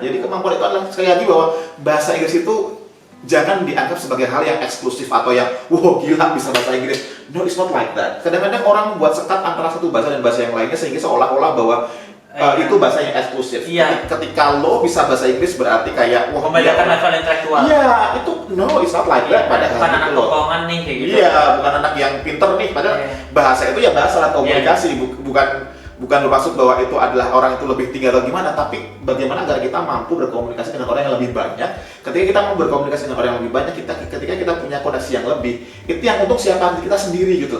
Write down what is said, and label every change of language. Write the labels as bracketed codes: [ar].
[id] Jadi kemampuan itu adalah sekali lagi bahwa bahasa Inggris itu jangan dianggap sebagai hal yang eksklusif atau yang wow gila bisa bahasa Inggris. [en] No, it's not like that. [id] Kadang-kadang orang membuat sekat antara satu bahasa dan bahasa yang lainnya sehingga seolah-olah bahwa itu bahasa yang eksklusif. Iya. Ketika lo bisa bahasa Inggris berarti kayak wah Membedakan level intelektual. Iya, itu [en] no, it's not like that [id] padahal Bukan anak gitu loh. tokongan nih kayak gitu. Iya, bukan anak yang pinter nih, padahal Iya. bahasa itu ya bahasa alat komunikasi, bukan bermaksud bahwa itu adalah orang itu lebih tinggi atau gimana, tapi bagaimana agar kita mampu berkomunikasi dengan orang yang lebih banyak. Ketika kita mau berkomunikasi dengan orang yang lebih banyak, ketika kita punya koneksi yang lebih, itu yang untuk siapa kita sendiri gitu.